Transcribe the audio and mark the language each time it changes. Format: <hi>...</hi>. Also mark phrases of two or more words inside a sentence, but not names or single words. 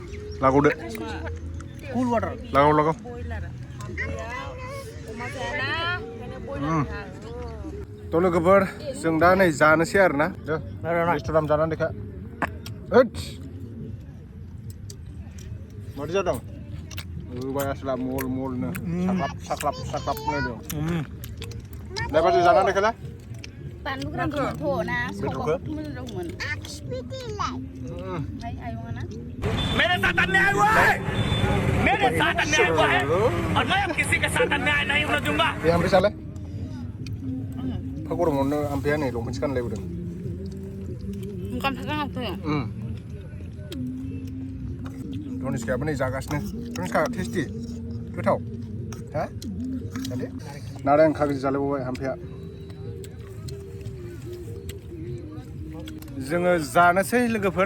<brx>लागावदो लागाव थ' लोगोफोर जों दा नै जानोसै आरोना रेस्टुरेन्ट जानानै देखा मादि जादों होबाय आसला मलनो साख्लाब नायदों दा बाजै जानानै देखायला बानलु गोरानखौ ना बेदरखौ मोनदोंमोन आयंआ</brx> <hi>मेरे साथ अन्याय हुआ है मेरे साथ अन्याय हुआ है और मैं अब किसी के साथ अन्याय नहीं होने दूंगा</hi> <brx>बे आमफ्राय जालाय फा गरमावनो आमफ्राया नै लंपेन्टसो गानलायबोदों ओंखाम थाखाङाखै कनिष्कायाबो नै जागासिनो कनिष्का टेस्टि गोथाव हा जादो नारें खागजि जालायबावबाय आमफ्राया जोङो जानोसै लोगोफोर</brx>